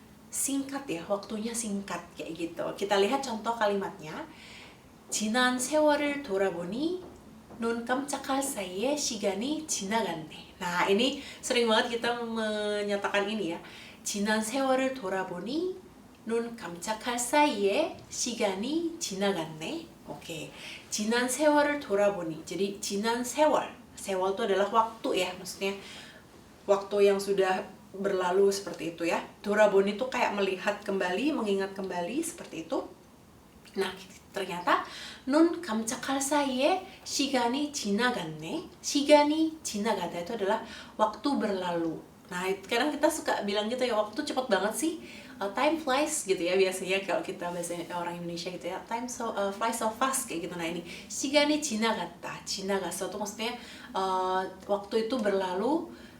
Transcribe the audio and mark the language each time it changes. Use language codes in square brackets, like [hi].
[id] Singkat ya, waktunya singkat kayak gitu. Kita lihat contoh kalimatnya. [ko] 지난 세월을 돌아보니 눈 깜짝할 사이에 시간이 지나갔네. [id] Nah ini sering banget kita menyatakan ini ya. [ko] 지난 세월을 돌아보니 눈 깜짝할 사이에 시간이 지나갔네. Oke, 지난 세월을 돌아보니. [id] Jadi [ko] 지난 세월 [id] itu adalah waktu ya, maksudnya waktu yang sudah berlalu seperti itu ya. 돌아보니 itu kayak melihat kembali, mengingat kembali seperti itu. Nah, ternyata [ko] 눈 깜짝할 사이에 시간이 지나갔네. 시간이 지나가다 [id] itu adalah waktu berlalu. Nah, kadang kita suka bilang gitu ya, waktu cepat banget sih. [en] Time flies [id] gitu ya, biasanya kalau kita bahasa orang Indonesia gitu ya, [en] time flies so fast [id] kayak gitu. Nah ini [ko] 시간이 지나갔다, 지나갔어 [id] itu maksudnya waktu itu berlalu.